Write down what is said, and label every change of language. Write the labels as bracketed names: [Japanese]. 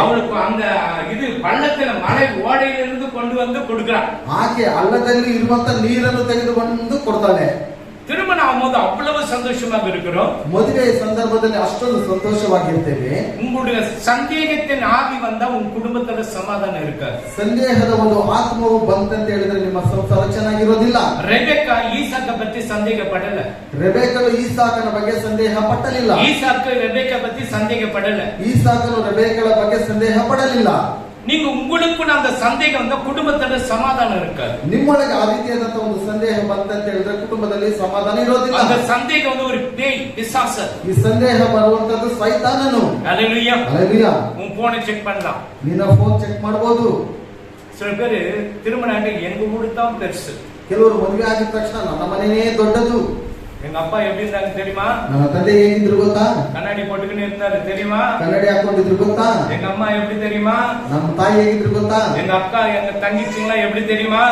[Tamil] அவளுக்கு அந்த இது பள்ளத்துல மலை ஓடையிலிருந்து கொண்டு வந்து கொடுக்கிறான். [Kannada] ಆಕೆ ಹಳ್ಳದಲ್ಲಿ ಇರುವಂತ ನೀರನ್ನು ತೆಗೆದುಕೊಂಡು ಕೊಡ್ತಾಳೆ. [Tamil] திருமணம் ஆகும்போது அவ்வளவு சந்தோஷமாக இருக்கிறோம். [Kannada] ಮದುವೆ ಸಂದರ್ಭದಲ್ಲಿ ಅಷ್ಟೊಂದು ಸಂತೋಷವಾಗಿರ್ತೇವೆ. [Tamil] உங்களுடைய சந்தேகத்தின் ஆவி வந்தா உங்க குடும்பத்துல சமாதானம் இருக்காது. [Kannada] ಸಂದೇಹದ ಒಂದು ಆತ್ಮವು ಬಂತಂತ ಹೇಳಿದ್ರೆ ನಿಮ್ಮ ಸಂಸಾರ ಚೆನ್ನಾಗಿರೋದಿಲ್ಲ. [Tamil] ரெபெக்கா ஈசாக்க பத்தி சந்தேகப்படல, [Kannada] ರೆಬೆಕ್ಕಳು ಈಸಾಕನ ಬಗ್ಗೆ ಸಂದೇಹ ಪಟ್ಟಲಿಲ್ಲ. [Tamil] ஈசாக்கு ரெபெக்கா பத்தி சந்தேகப்படல, [Kannada] ಈಸಾಕನು ರೆಬೆಕ್ಕಳ ಬಗ್ಗೆ ಸಂದೇಹ ಪಡಲಿಲ್ಲ. [Tamil] நீங்க உங்களுக்குள்ள அந்த சந்தேகம் வந்தா குடும்பத்துல சமாதானம் இருக்காது. [Kannada] ನಿಮ್ಮೊಳಗೆ ಆ ರೀತಿಯಾದಂತ ಒಂದು ಸಂದೇಹ ಬಂತಂತ ಹೇಳಿದ್ರೆ ಕುಟುಂಬದಲ್ಲಿ ಸಮಾಧಾನ ಇರೋದಿಲ್ಲ. [Tamil] அந்த சந்தேகம் வந்து ஒரு பேய் பிசாசு. [Kannada] ಈ ಸಂದೇಹ ಬರುವಂತದ್ದು ಸೈತಾನನು. [Tamil] ஹல்லேலூயா. ஹல்லேலூயா. உன் போனை செக் பண்ணலாம், [Kannada] ನಿನ್ನ ಫೋನ್ ಚೆಕ್ ಮಾಡಬಹುದು. [Tamil] சில பேரு திருமணம் ஆகி எங்க வீடு தான் பெருசு, [Kannada] ಕೆಲವರು ಮದುವೆ ಆಗಿದ ತಕ್ಷಣ ನನ್ನ ಮನೆಯೇ ದೊಡ್ಡದು. [Tamil] எங்க அப்பா எப்படி இருந்தாங்க தெரியுமா? [Kannada] ನನ್ನ ತಂದೆ ಹೇಗಿದ್ರು ಗೊತ್ತಾ? [Tamil] கண்ணாடி போட்டுக்கிட்டு இருந்தாரு தெரியுமா? [Kannada] ಕನ್ನಡಿ ಹಾಕೊಂಡಿದ್ರು ಗೊತ್ತಾ? [Tamil] எங்க அம்மா எப்படி தெரியுமா? [Kannada] ನಮ್ಮ ತಾಯಿ ಹೇಗಿದ್ರು ಗೊತ್ತಾ? [Tamil] எங்க அக்கா எங்க தங்கச்சிங்களா எப்படி தெரியுமா?